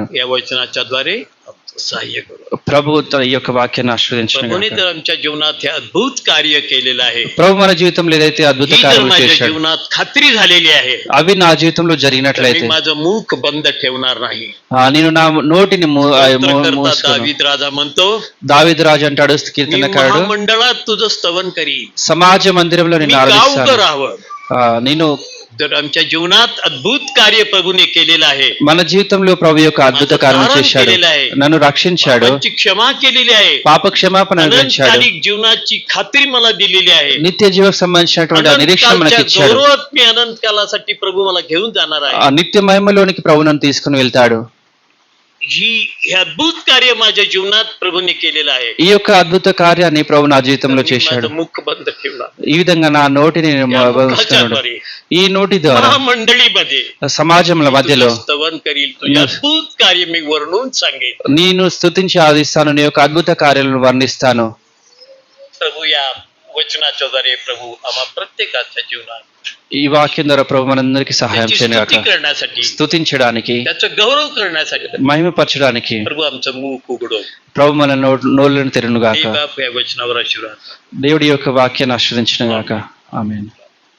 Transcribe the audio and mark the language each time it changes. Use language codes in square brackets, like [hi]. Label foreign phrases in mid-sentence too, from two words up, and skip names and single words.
[mr] देवा, या वचनाच्या द्वारे सहाय्य करू. [te] ప్రభు తన ఈ యొక్క వాక్యాన్ని ఆశ్రయించిన [mr] प्रभूने तर आमच्या जीवनात हे अद्भुत कार्य केलेलं आहे. [te] ప్రభు మన జీవితంలో ఏదైతే అద్భుత [mr] ही जर [te] కార్యములు [mr] माझ्या [te] చేశాడు, [mr] जीवनात खात्री झालेली आहे, [te] అవి నా జీవితంలో [mr] तर [te] జరిగినట్లయితే [mr] मी माझं मुख बंद ठेवणार नाही. [te] నేను నా నోటిని [mr] स्तोत्रकर्ता [te] మూసుకోను. [mr] दावीद राजा म्हणतो, [te] దావీదు రాజు అంటాడు, [mr] मी [te] కీర్తనకారుడు, [mr] महामंडळात तुझं स्तवन करीन, [te] సమాజ మందిరంలో [mr] मी [te] నిన్ను [mr] का उभं [te] ఆరాధిస్తాను. [mr] राहावं. [te] నేను [mr] जर आमच्या जीवनात अद्भुत कार्य प्रभूने केलेलं आहे, [te] మన జీవితంలో ప్రభు యొక్క అద్భుత కార్యం చేశాడు, నన్ను రక్షించాడు, [mr] पापांची क्षमा केलेली आहे, [te] పాప క్షమాపణ అనుగ్రహించాడు, [mr] अनंतकालिक जीवनाची खात्री मला दिलेली आहे. [te] నిత్య జీవకు సంబంధించినటువంటి ఆ నిరీక్షణ మనకి [mr] अनंतकालच्या [te] ఇచ్చాడు. [mr] गौरवात मी अनंत कालासाठी प्रभू मला घेऊन जाणार आहे. [te] ఆ నిత్య మహిమలోనికి ప్రభు నన్ను తీసుకుని వెళ్తాడు. [mr] हे अद्भुत कार्य माझ्या जीवनात प्रभूने केलेलं आहे. [te] ఈ యొక్క అద్భుత కార్యాన్ని ప్రభు నా జీవితంలో [mr] मी [te] చేశాడు. [mr] माझं मुख बंद ठेवणार. [te] ఈ విధంగా నా నోటిని నేను [mr] या [te] మూస్తున్నాడు. [mr] मुखाच्याद्वारे [te] ఈ నోటి ద్వారా [mr] महामंडळीमध्ये [te] సమాజంలో మధ్యలో [mr] तुझं स्तवन करील, तुझे अद्भुत कार्य मी वर्णून सांगेन. [te] నేను స్తుతించి ఆదిస్తాను, నీ యొక్క అద్భుత కార్యాలను వర్ణిస్తాను. [mr] प्रभू या वचनाच्या द्वारे प्रभू आम्हा प्रत्येकाच्या जीवनात [te] ఈ వాక్యం ద్వారా ప్రభు మనందరికీ సహాయం [mr] त्याची [te] చేయను [mr] स्तुती [te] గాక. [mr] करण्यासाठी, [te] స్తుతించడానికి, [mr] त्याचा गौरव करण्यासाठी [te] మహిమపరచడానికి [mr] प्रभू आमचं मुख उघडो. [te] ప్రభు మన నోళ్ళను తెరును గాక. [mr] हे बाप या वचनावर आशीर्वाद. [te] దేవుడి యొక్క వాక్యాన్ని ఆశ్రయించిన గాక. ఆమేన్.